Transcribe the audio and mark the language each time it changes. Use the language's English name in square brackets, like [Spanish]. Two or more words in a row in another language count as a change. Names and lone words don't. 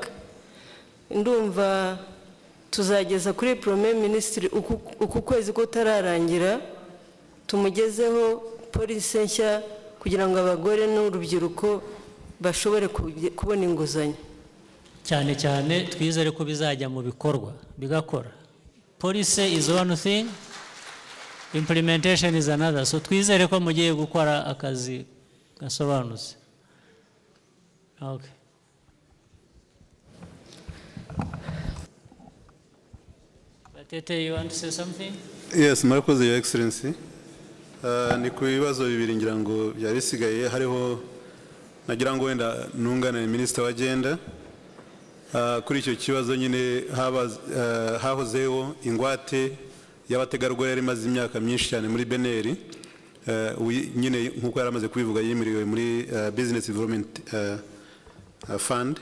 [Kinyarwanda] Ndumva tuzageza kuri [English] Premier Minister [Kinyarwanda] uku kwezi kutararangira tumugezeho policy nshya kugira ngo abagore n'urubyiruko bashobore kubona inguzanyo. Cyane cyane twizere ko bizajya mu bikorwa bigakora. [English] Policy is one thing, implementation is another. [Kinyarwanda] So twizere ko mugiye gukora akazi gasobanutse. [English] Okay. Batete, you want to say something? Yes, murakoze Your Excellency. [Kinyarwanda] Ni ku bibazo bibiri ngira ngo byari bisigaye, hariho nagira ngo wenda nungane Minisita wagenda kuri icyo kibazo nyine hahozeho ingwate y'abategarugori yari imaze imyaka myinshi cyane muri BNR, nyine nk'uko yari amaze kubivuga yimiriwe muri Business Development Fund.